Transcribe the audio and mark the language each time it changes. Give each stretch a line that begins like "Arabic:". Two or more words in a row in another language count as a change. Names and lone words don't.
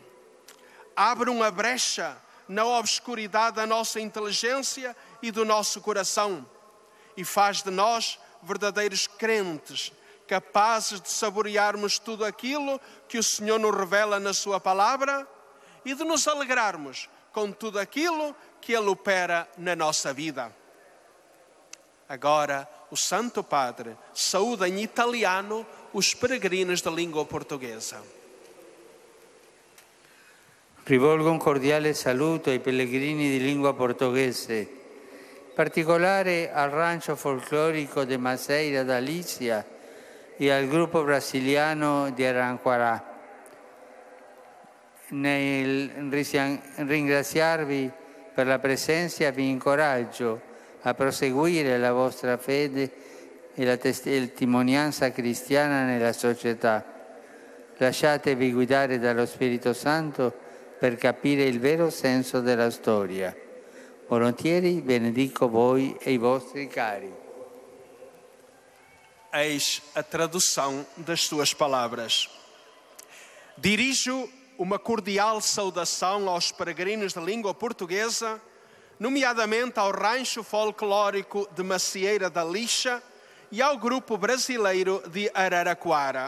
Portuguese: Abre uma brecha na obscuridade da nossa inteligência e do nosso coração e faz de nós verdadeiros crentes, capazes de saborearmos tudo aquilo que o Senhor nos revela na sua palavra e de nos alegrarmos com tudo aquilo que Ele opera na nossa vida. Agora, o Santo Padre saúda em italiano os peregrinos da língua portuguesa.
Italian: Rivolgo un cordiale saluto ai pellegrini di lingua portoghese, in particolare al rancio folclorico de Maceira da Lícia e al gruppo brasiliano di Araraquara. Nel ringraziarvi per la presenza vi incoraggio a proseguire la vostra fede e la testimonianza cristiana nella società. Lasciatevi guidare dallo Spirito Santo per capire il vero senso della storia. Volentieri benedico voi e i vostri cari.
Portuguese: Eis a tradução das suas palavras. Dirijo uma cordial saudação aos peregrinos da língua portuguesa, nomeadamente ao rancho folclórico de Macieira da Lixa e ao grupo brasileiro de Araraquara.